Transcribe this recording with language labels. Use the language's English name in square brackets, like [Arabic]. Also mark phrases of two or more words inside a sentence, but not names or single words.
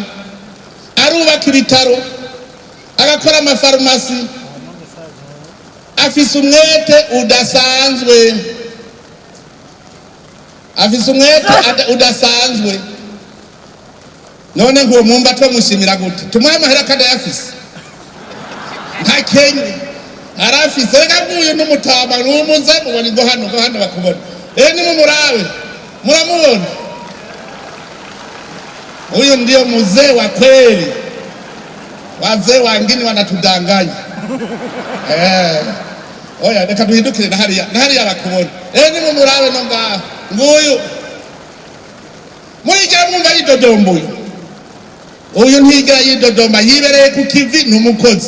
[Rundi] Arubaka ibitaro agakora amafarumasi afise umwete udasanzwe, afise umwete udasanzwe. None ngo mwumva twamushimira gute? Tumuha amahera kandi ayafise nta kenye arafise. Reka nguyu n'umutama n'umuze mubona ngo hano bakubona. Ni mumurabe muramubona, [Swahili] huyu ndio mzee wa kweli. Wazee wengine wanatudanganya. [Rundi] Oya reka duhindukire na hariya bakubona. Ni mumurabe no ngaho nguyu murigira mwumva yidodombo. Uyu ntigira yidodomba, yibereye ku kivi n'umukozi.